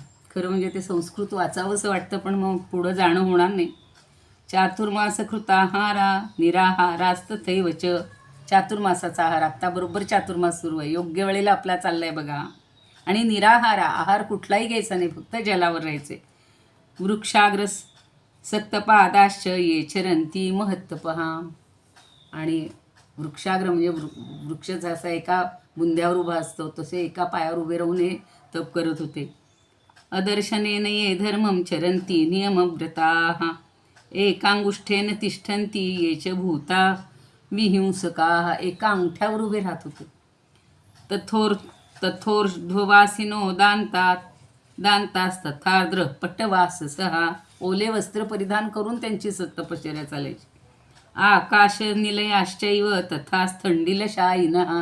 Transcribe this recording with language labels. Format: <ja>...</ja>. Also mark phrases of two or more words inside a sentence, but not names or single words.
<mr>खरं म्हणजे ते संस्कृत वाचावंसं वाटतं, पण मग पुढं जाणं होणार नाही.</mr> <sa>चातुर्मास कृताहारा निराहारास्तथैवच.</sa> <mr>चातुर्मासाचा आहार, आत्ता बरोबर चातुर्मास सुरू आहे, योग्य वेळेला आपला चाललाय बघा. आणि निराहारा, आहार कुठलाही घ्यायचा नाही, फक्त जलावर राहायचे.</mr> <sa>वृक्षाग्र सक्तपादाश्च ये चरंती महत्तपहा.</sa> <mr>आणि वृक्षाग्र म्हणजे वृक्षाचा असा एका बुंद्यावर उभा असतो, तसे एका पायावर उभे राहून हे तप करत होते.</mr> <sa>अदर्शनेन ये धर्मं चरन्ति नियमव्रताः एकांगुष्ठेन तिष्ठन्ति ये च भूता विहिंसकाः.</sa> <mr>एका अंगठ्यावर उभे राहत होते.</mr> <sa>तथोर्ध्ववासिनो दांतास्तथार्द्र पट्टवाससः.</sa> <mr>ओले वस्त्र परिधान करून त्यांची तपश्चर्या चालायची.</mr> <sa>आकाश निलयाश्चैव तथा स्थंडिलशायिनः.</sa>